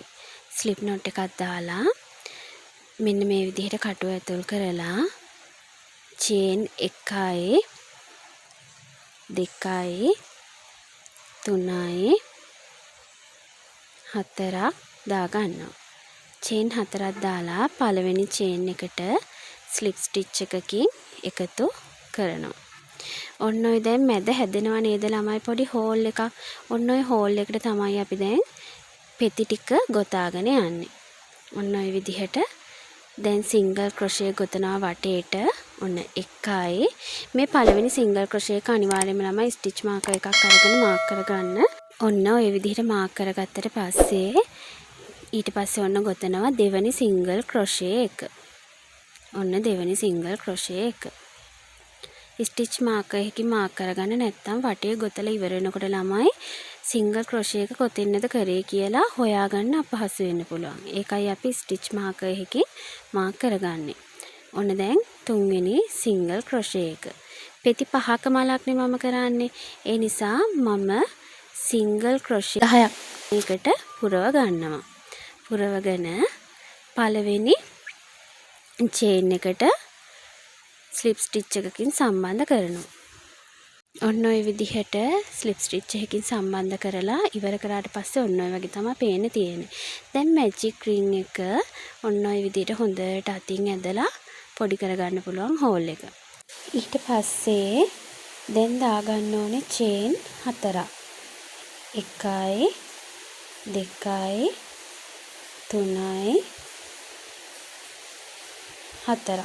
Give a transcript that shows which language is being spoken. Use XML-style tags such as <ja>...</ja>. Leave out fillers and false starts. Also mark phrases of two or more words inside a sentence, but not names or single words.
<en>slip knot</en> <si>එකක් දාලා මෙන්න මේ විදිහට කටුව ඇතුල් කරලා chain 1යි 2යි 3යි 4ක් දාගන්නවා. chain 4ක් දාලා පළවෙනි chain එකට</si> <en>slip stitch</en> <si>එකකින් එකතු කරනවා. ඔන්න ඔය දැන් මැද හැදෙනවා නේද ළමයි පොඩි හෝල් එකක්. ඔන්න ඔය හෝල් එකට තමයි අපි දැන් පෙති ටික ගොතාගෙන යන්නේ. ඔන්න ඔය විදිහට දැන්</si> <en>single crochet</en> <si>ගොතනවා වටේට. ඔන්න 1යි මේ පළවෙනි</si> <en>single crochet</en> <si>එක අනිවාර්යයෙන්ම ළමයි</si> <en>stitch marker</en> <si>එකක් අරගෙන මාක් කරගන්න. ඔන්න ඔය විදිහට මාක් කරගත්තට පස්සේ ඊට පස්සේ ඔන්න ගොතනවා දෙවෙනි</si> <en>single crochet</en> <si>එක. ඔන්න දෙවෙනි</si> <en>single crochet</en> <si>එක.</si> <en>stitch marker</en> <si>එකකින් මාක් කරගන්න නැත්නම් වටේ ගොතලා ඉවර වෙනකොට ළමයි</si> <en>single crochet</en> <si>එක කොතෙන්ද කරේ කියලා හොයාගන්න අපහසු වෙන්න පුළුවන්. ඒකයි අපි</si> <en>stitch marker</en> <si>එකකින් මාක් කරගන්නේ. ඔන්න දැන් තුන්වෙනි</si> <en>single crochet</en> <si>එක. පෙති 5ක මලක්නේ මම කරන්නේ. ඒ නිසා මම</si> <en>single crochet</en> <si>10ක් මේකට පුරව ගන්නවා. පුරවගෙන පළවෙනි chain එකට</si> <en>slip stitch</en> <si>එකකින් සම්බන්ධ කරනවා. ඔන්න ඔය විදිහට</si> <en>slip stitch</en> <si>එකකින් සම්බන්ධ කරලා ඉවර කරාට පස්සේ ඔන්න ඔය වගේ තමයි පේන්න තියෙන්නේ. දැන්</si> <en>magic ring</en> <si>එක ඔන්න ඔය විදිහට හොඳට අතින් ඇදලා පොඩි කරගන්න පුළුවන් හෝල් එක. ඊට පස්සේ දැන් දාගන්න ඕනේ chain 4ක්. 1යි 2යි 3යි 4ක්.</si>